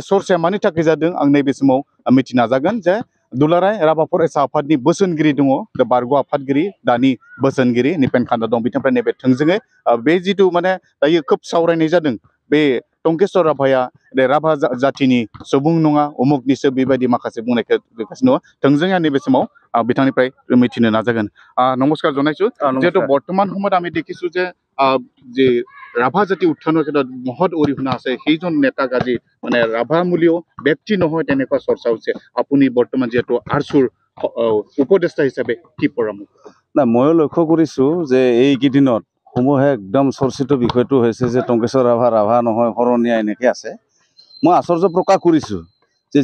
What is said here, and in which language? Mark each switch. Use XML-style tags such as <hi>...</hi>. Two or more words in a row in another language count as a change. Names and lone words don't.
<brx>चर्चाया मानि थाखाय जादों आं नैबे समाव मिथिनो नाजागोन जे दुलाराय राभा फरायसा आफादनि बोसोनगिरि दङ बारग' आफादगिरि दानि बोसोनगिरि निपेन खान्दा दं बिथांनिफ्राय नैबे थोंजोङै बे जिथु माने दायो खोब सावरायनाय जादों बे टंकेश्वर राभाया राभा जाथिनि सुबुं नङा उमुगनिसो बेबायदि माखासे बुंनायखौ नुगासिनो दङ थोंजोङै आं नैबे समाव बिथांनिफ्राय मिथिनो नाजागोन</brx> <as>নমস্কাৰ জনাইছোঁ যিহেতু বৰ্তমান সময়ত আমি দেখিছো যে যে রাভা জাতি উত্থানৰ ক্ষেত্ৰত মহৎ অৰিহণা আছে সেইজন নেতাক আজি মানে ৰাভামূলীয় ব্যক্তি নহয় তেনেকুৱা চৰ্চা হৈছে আপুনি বৰ্তমান যিহেতু আৰচুৰ উপদেষ্টা হিচাপে কি পৰামৰ্শ না ময়ো লক্ষ্য কৰিছো যে এইকেইদিনত সমূহে একদম চৰ্চিত বিষয়টো হৈছে যে টংকেশ্বৰ ৰাভা নহয় শৰণীয়া এনেকৈ আছে মই আশ্চৰ্য প্ৰকাশ কৰিছোঁ যে</as>